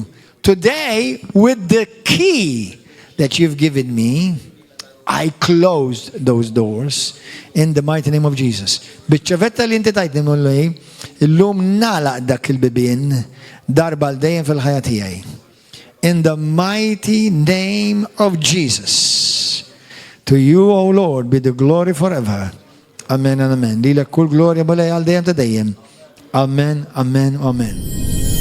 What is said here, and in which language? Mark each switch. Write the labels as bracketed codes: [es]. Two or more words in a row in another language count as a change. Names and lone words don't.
[en] Today, with the key that you've given me, I closed those doors in the mighty name of Jesus. [mt] Biċċavetta li inti tajtni mulej, illum nalaq dak il-bibin darba l-dejjem fil-ħajja tiegħi. [en] In the mighty name of Jesus. To you, O Lord, be the glory forever. Amen and amen. [mt] Lilek kull gloria mulej għal dejjem ta' dejjem. [en] Amen, amen, amen.